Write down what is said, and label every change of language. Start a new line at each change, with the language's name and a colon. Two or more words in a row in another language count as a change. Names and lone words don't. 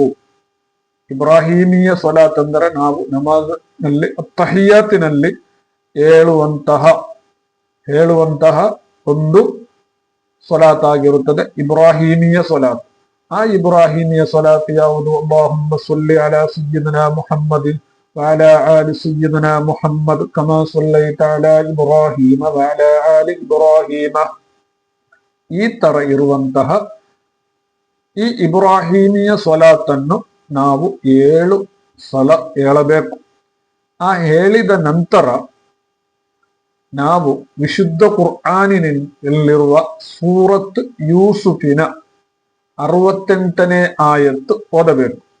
Kannada: ಇಬ್ರಾಹಿಮೀಯ ಸ್ವಲಾತ್ ಅಂದರೆ ನಾವು ನಮಾಜ್ ನಲ್ಲಿ ಅತ್ತಹಿಯಾತಿನಲ್ಲಿ ಹೇಳುವಂತಹ ಒಂದು ಸ್ವಲಾತ್ ಆಗಿರುತ್ತದೆ, ಇಬ್ರಾಹಿಮೀಯ ಸ್ವಲಾತ್. ಆ ಇಬ್ರಾಹಿಮೀಯ ಸ್ವಲಾತ್ ಯಾವುದು?
Arabic: اللهم صل على سيدنا محمد وعلى آل سيدنا محمد كما صليت على إبراهيم وعلى آل إبراهيم.
Kannada: ಈ ತರ ಇರುವಂತಹ ಈ ಇಬ್ರಾಹಿಮೀಯ ಸ್ವಲಾತನ್ನು ನಾವು 7 ಸಲ ಹೇಳಬೇಕು. ಆ ಹೇಳಿದ ನಂತರ ನಾವು ವಿಶುದ್ಧ ಕುರ್ಆನಿನಲ್ಲಿರುವ ಸೂರತ್ ಯೂಸುಫಿನ 68ನೇ ಆಯತ್ತು ಓದಬೇಕು.